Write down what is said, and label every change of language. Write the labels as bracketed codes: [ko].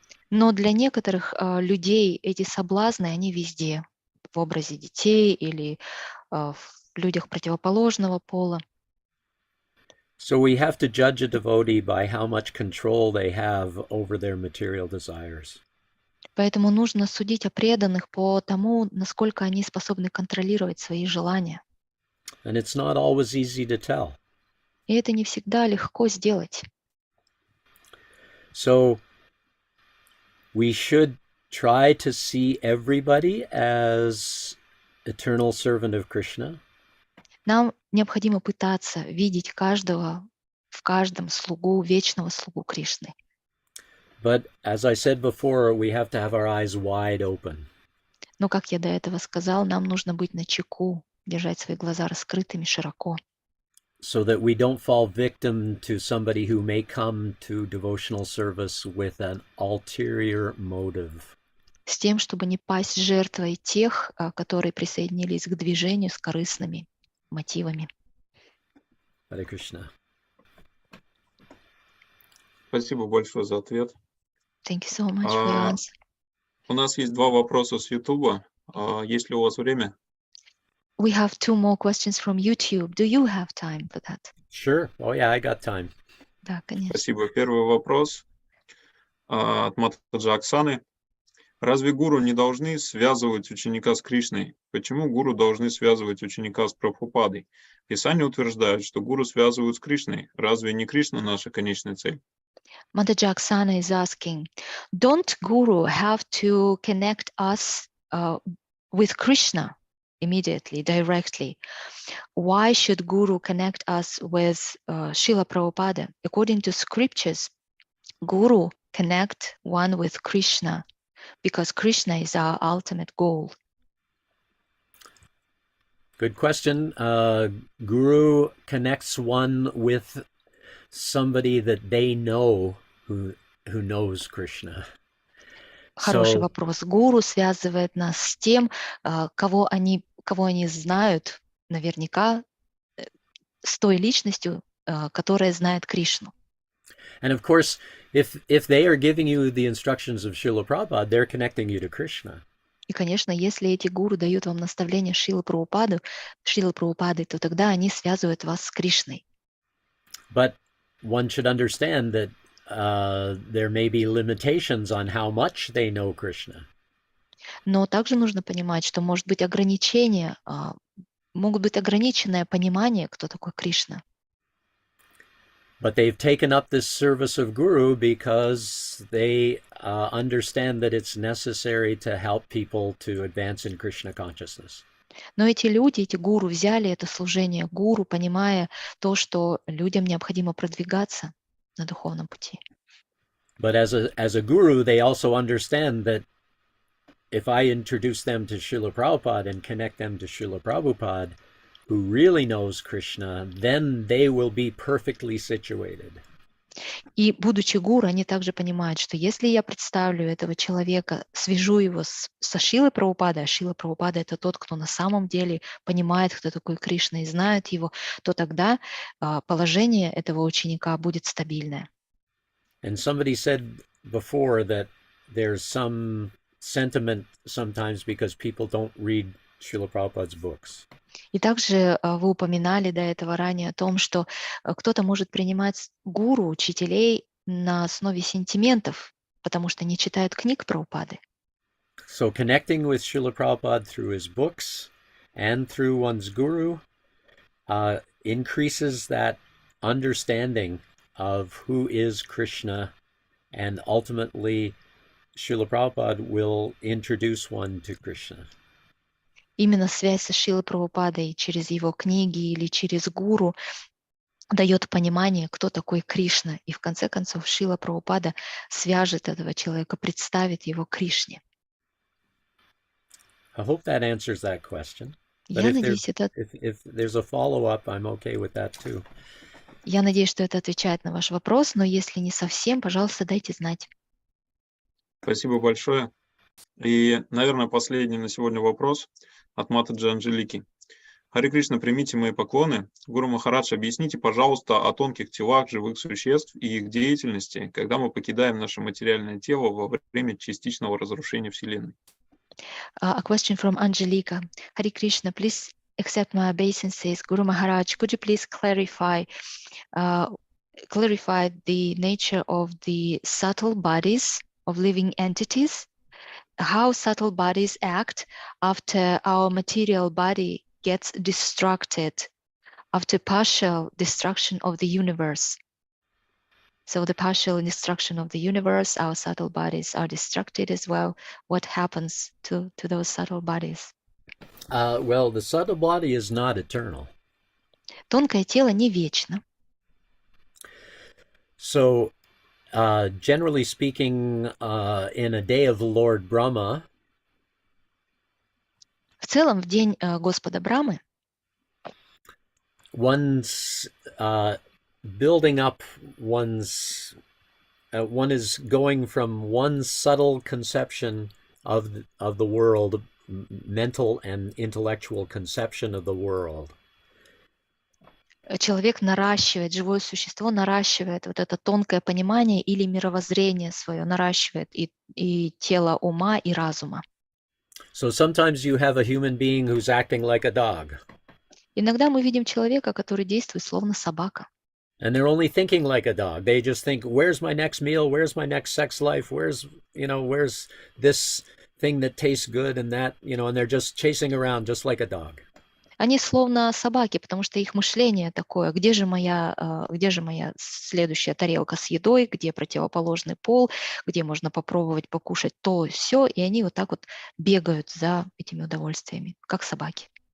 [ru] Но для некоторых людей эти соблазны, они везде, в образе детей или в людях противоположного пола. [en] So we have to judge a devotee by how much control they have over their material desires. [ru] Поэтому нужно судить о преданных по тому, насколько они способны контролировать свои желания. [en] And it's not always easy to tell. [ru] И это не всегда легко сделать. [en] So we should try to see everybody as eternal servant of Krishna. [ru] Нам необходимо пытаться видеть каждого, в каждом слугу, вечного слугу Кришны. [en] But as I said before, we have to have our eyes wide open. [ru] Но, как я до этого сказал, нам нужно быть начеку, держать свои глаза раскрытыми широко, [en] so that we don't fall victim to somebody who may come to devotional service with an ulterior motive. [ru] с тем, чтобы не пасть жертвой тех, которые присоединились к движению с корыстными мотивами. [en] Hare Krishna. [ru] Спасибо большое за ответ. [en] Thank you so much for your answer. [ru] У нас есть 2 вопроса с Ютуба. Есть ли у вас время? [en] We have 2 more questions from YouTube. Do you have time for that? Sure. Oh yeah, I got time. [ru] Да, конечно. Спасибо. Первый вопрос от матаджи Оксаны. Разве гуру не должны связывать ученика с Кришной? Почему гуру должны связывать ученика с Прабхупадой? Писание утверждает, что гуру связывают с Кришной. Разве не Кришна наша конечная цель? [en] Mataji Oksana is asking, don't Guru have to connect us with Krishna immediately, directly? Why should Guru connect us with Srila Prabhupada? According to scriptures, Guru connect one with Krishna because Krishna is our ultimate goal. Good question. Guru connects one with somebody that they know who knows Krishna. [ru] Хороший вопрос. Гуру связывает нас с тем, кого они знают наверняка, с той личностью, которая знает Кришну. [en] And of course, if they are giving you the instructions of Srila Prabhupada, they're connecting you to Krishna. [ru] И, конечно, если эти гуру дают вам наставления Шрилы Прабхупады, то тогда они связывают вас с Кришной. [en] But one should understand that there may be limitations on how much they know Krishna. [ru] Но также нужно понимать, что может быть ограничение могут быть ограниченное понимание, кто такой Кришна. [en] But they've taken up this service of Guru because they understand that it's necessary to help people to advance in Krishna consciousness. [ru] Но эти люди, эти гуру взяли это служение гуру, понимая то, что людям необходимо продвигаться на духовном пути. [en] But as a guru, they also understand that if I introduce them to Srila Prabhupada and connect them to Srila Prabhupada, who really knows Krishna, then they will be perfectly situated. [ru] И будучи гуру, они также понимают, что если я представлю этого человека, свяжу его со Шрилой Прабхупадой, а Шрила Прабхупада — это тот, кто на самом деле понимает, кто такой Кришна и знает его, то тогда положение этого ученика будет стабильное. [en] And somebody said before that there's some sentiment sometimes because people don't read Srila Prabhupada's books. [ru] И также вы упоминали до этого ранее о том, что кто-то может принимать гуру, учителей на основе сентиментов, потому что не читают книг Прабхупады. [en] So connecting with Srila Prabhupada through his books and through one's guru increases that understanding of who is Krishna, and ultimately Srila Prabhupada will introduce one to Krishna. [ru] Именно связь со Шрилой Прабхупадой через его книги или через гуру дает понимание, кто такой Кришна. И в конце концов Шрила Прабхупада свяжет этого человека, представит его Кришне. [en] I hope that answers that question. But [ru] Я надеюсь, [en] if there's a follow-up, I'm okay with that too. [ru] Я надеюсь, что это отвечает на ваш вопрос, но если не совсем, пожалуйста, дайте знать. Спасибо большое. И, наверное, последний на сегодня вопрос от матаджи Анжелики. Харе Кришна, примите мои поклоны. Гуру Махарадж, объясните, пожалуйста, о тонких телах живых существ и их деятельности, когда мы покидаем наше материальное тело во время частичного разрушения Вселенной. [en] A question from Angelika. Hare Krishna, please accept my obeisances. Guru Maharaj, could you please clarify the nature of the subtle bodies of living entities? How subtle bodies act after our material body gets destructed, after partial destruction of the universe. So the partial destruction of the universe, our subtle bodies are destructed as well. What happens to those subtle bodies? Well, the subtle body is not eternal. [ru] Тонкое тело не вечно. [en] So, generally speaking, in a day of the Lord Brahma, [ru] В целом, в день Господа Брамы [en] one's building up one's one is going from one subtle conception of the world, mental and intellectual conception of the world. [ru] человек наращивает, живое существо наращивает вот это тонкое понимание или мировоззрение свое, наращивает и тело ума, и разума. [en] So sometimes you have a human being who's acting like a dog. [ru] Иногда мы видим человека, который действует словно собака. [en] And they're only thinking like a dog. They just think, where's my next meal? Where's my next sex life? Where's this thing that tastes good and that, and they're just chasing around just like a dog. [ru] Они словно собаки, потому что их мышление такое: где же моя следующая тарелка с едой, где противоположный пол, где можно попробовать покушать то, сё, и они вот так вот бегают за этими удовольствиями, как собаки.